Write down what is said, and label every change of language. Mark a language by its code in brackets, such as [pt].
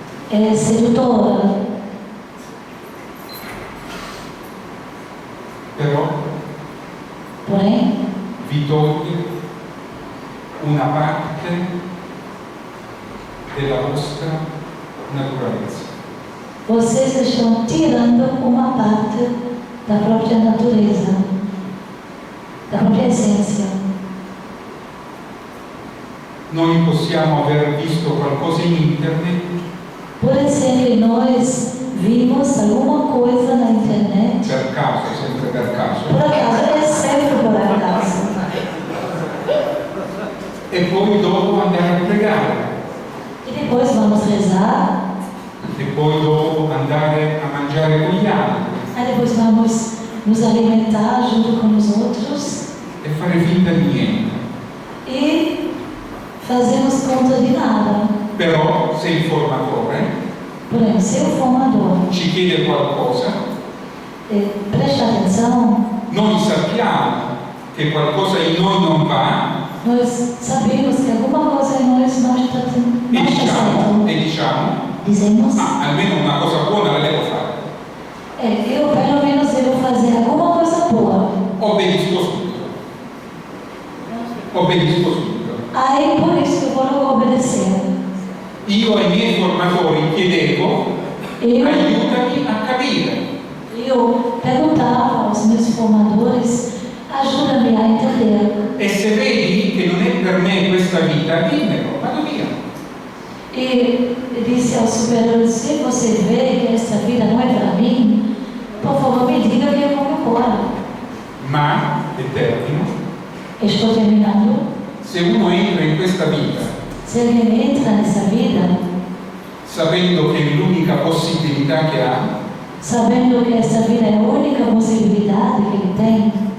[pt] é sedutora, [it] però [pt] porém [it] vi toglie una parte della vostra naturalezza. [pt] vocês estão tirando uma parte da própria natureza, da própria essência. [it] Noi possiamo aver visto qualcosa in internet, [pt] Por exemplo, nós vimos alguma coisa na internet, [it] per caso, sempre per caso, [pt] por acaso, é sempre por acaso. [it] e poi dopo andare a pregare, [pt] E depois vamos rezar, [it] e poi dopo andare a mangiare con gli altri [pt] aí depois vamos nos alimentar junto com os outros [it] e fare finta di niente. [pt] e fazemos conta de nada. [it] Però se il formatore [pt] Porém, se o formador [it] ci chiede qualcosa, [pt] presta atenção, [it] noi sappiamo che qualcosa in noi non va [pt] nós sabemos que alguma coisa em nós não está certo. [it] e diciamo, [pt] Dizemos, [it] almeno una cosa buona la devo fare. [pt] eu pelo menos devo fazer alguma coisa boa. [it] Obbedisco subito. Obbedisco subito. [pt] Aí por isso que eu vou logo obedecer. [it] Io ai miei formatori chiedevo, [pt] Eu, [it] aiutami a capire. [pt] eu perguntava aos meus formadores, ajuda-me a entender. [it] E se vedi che non è per me questa vita, dimmelo, vado via. [pt] E disse ao superior, se você vê que essa vida não é para mim, por favor me diga que eu vou embora. [it] Ma, e termino, [pt] Estou terminando. [it] se uno entra in questa vita [pt] Se ele entra nessa vida, [it] sapendo che è l'unica possibilità che ha, [pt] sabendo que essa vida é a única possibilidade que ele tem,